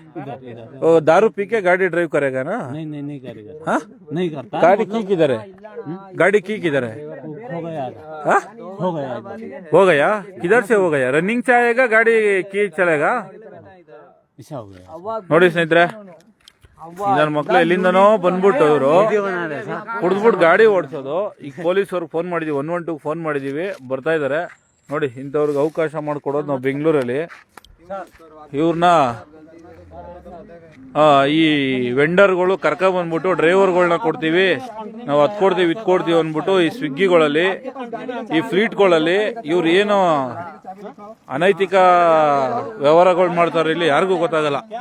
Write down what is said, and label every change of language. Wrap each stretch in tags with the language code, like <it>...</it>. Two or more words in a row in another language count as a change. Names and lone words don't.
<hi>वो दारू पी के गाड़ी ड्राइव करेगा ना? नहीं करेगा। हाँ, नहीं करता। गाड़ी की किधर है? गाड़ी की किधर है? हो गया। हाँ, हो गया। किधर से हो गया? रनिंग से आएगा गाड़ी की चलेगा? ऐसा हो गया।</hi> <kn>ನೋಡಿ ಸ್ನೇಹಿತರೆ, ನನ್ನ ಮಕ್ಳು ಎಲ್ಲಿಂದನೋ ಬಂದ್ಬಿಟ್ಟು ಇವರು ಕುಡಿದ್ಬಿಟ್ಟು ಗಾಡಿ ಓಡಿಸೋದು. ಈಗ ಪೊಲೀಸ್ ಅವ್ರಿಗೆ ಫೋನ್ ಮಾಡಿದೀವಿ, 112 ಫೋನ್ ಮಾಡಿದೀವಿ, ಬರ್ತಾ ಇದಾರೆ. ನೋಡಿ, ಇಂಥವ್ರಿಗೆ ಅವಕಾಶ ಮಾಡಿಕೊಡೋದು ನಾವು ಬೆಂಗಳೂರಲ್ಲಿ. ಇವ್ರನ್ನ ಈ ವೆಂಡರ್ಗಳು ಕರ್ಕೊಂಡ್ ಬಂದ್ಬಿಟ್ಟು ಡ್ರೈವರ್ಗಳನ್ನ ಕೊಡ್ತೀವಿ ನಾವು, ಅದ್ ಕೊಡ್ತೀವಿ ಇದ್ ಕೊಡ್ತೀವಿ ಅಂದ್ಬಿಟ್ಟು ಈ ಸ್ವಿಗ್ಗಿಗಳಲ್ಲಿ, ಈ ಫ್ಲೀಟ್ಗಳಲ್ಲಿ ಇವ್ರು ಏನು ಅನೈತಿಕ ವ್ಯವಹಾರಗಳು ಮಾಡ್ತಾರೆ ಇಲ್ಲಿ ಯಾರಿಗೂ ಗೊತ್ತಾಗಲ್ಲ.</kn>